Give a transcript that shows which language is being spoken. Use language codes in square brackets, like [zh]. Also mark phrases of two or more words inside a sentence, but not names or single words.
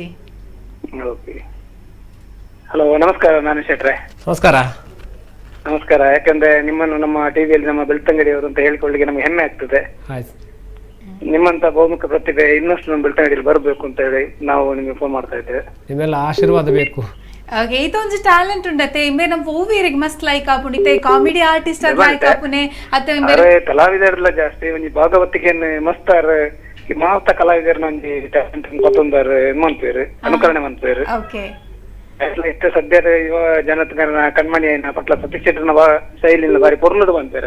[kn] ಓಕೆ, ಹಲೋ, ನಮಸ್ಕಾರ ನಾನು ಶೆಟ್ರೆ. ನಮಸ್ಕಾರ. ನಮಸ್ಕಾರ. ಯಾಕಂದ್ರೆ ನಿಮ್ಮನ್ನು ನಮ್ಮ ಟಿವಿಯಲ್ಲಿ ನಮ್ಮ ಬೆಳ್ತಂಗಡಿ ಅವರು ಅಂತ ಹೇಳ್ಕೊಳ್ಳಿಕ್ಕೆ ನಮ್ಗೆ ಹೆಮ್ಮೆ ಆಗ್ತದೆ. ನಿಮ್ಮಂತ ಬಹುಮುಖ ಪ್ರತಿಭೆ ಇನ್ನಷ್ಟು ನಮ್ಮ ಬೆಳ್ತಂಗಡಿಯಲ್ಲಿ ಬರಬೇಕು ಅಂತ ಹೇಳಿ ನಾವು ನಿಮಗೆ ಫೋನ್ ಮಾಡ್ತಾ ಇದ್ದೇವೆ. ನಿಮ್ಮೆಲ್ಲ ಆಶೀರ್ವಾದ ಬೇಕು. [tcy] ಓಕೆ, ಇದೊಂದು ಟಾಲೆಂಟ್ ಉಂಡತೆ ಇಂಬೆ ನಮ್ಮ ಓವಿಯರಿಗೆ ಮಸ್ತ್ ಲೈಕ್ ಆಪುಂಡಿತೆ [en] comedy artist [tcy] ಆದ ಲೈಕ್ ಆಪುನೆ ಅತ್ತೆ ಇಂಬೆ ಕಲಾವಿದರೆಲ್ಲ ಜಾಸ್ತಿ ಒಂಜಿ ಭಾಗವತಿಗೆ ಮಸ್ತಾರ್ ಮಾತ ಕಲಾವಿದರ ಒಂಜಿ ಟ್ಯಾಲೆಂಟ್ ಕೊತ್ತೊಂದಾರ್ ಮಂತ್ವೇರು ಅನುಕರಣೆ ಮಂತ್ವೇರು. ಓಕೆ, ಇಷ್ಟ ಸದ್ಯದ ಯುವ ಜನತನ ಕಣ್ಮಣಿ ಆಯ್ನ ಪಟ್ಲ ಪ್ರತಿಕ್ಷೇತ್ರನ ಶೈಲಿನ ಬಾರಿ ಪೊರ್ಲುಡು ಬಂತೇರ.